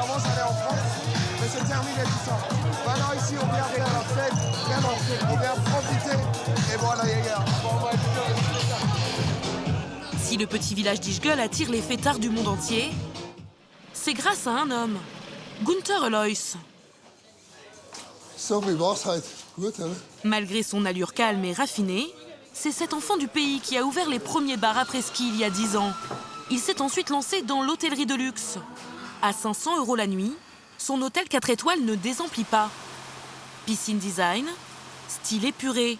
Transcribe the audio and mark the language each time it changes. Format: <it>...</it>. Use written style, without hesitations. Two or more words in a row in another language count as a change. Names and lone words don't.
<fr>Avant, j'allais en France, mais c'est terminé tout ça. Maintenant, ici, on vient faire la fête, vraiment. On vient profiter. Et voilà, les gars. Bon, on va écouter ça. Si le petit village d'Ischgl attire les fêtards du monde entier, c'est grâce à un homme, Gunther Alois.</fr> <de>So, wie war's heute? Gut, oder?</de> <fr>Malgré son allure calme et raffinée, c'est cet enfant du pays qui a ouvert les premiers bars après-ski il y a 10 ans. Il s'est ensuite lancé dans l'hôtellerie de luxe. À 500 € la nuit, son hôtel 4 étoiles ne désemplit pas. Piscine design, style épuré.</fr>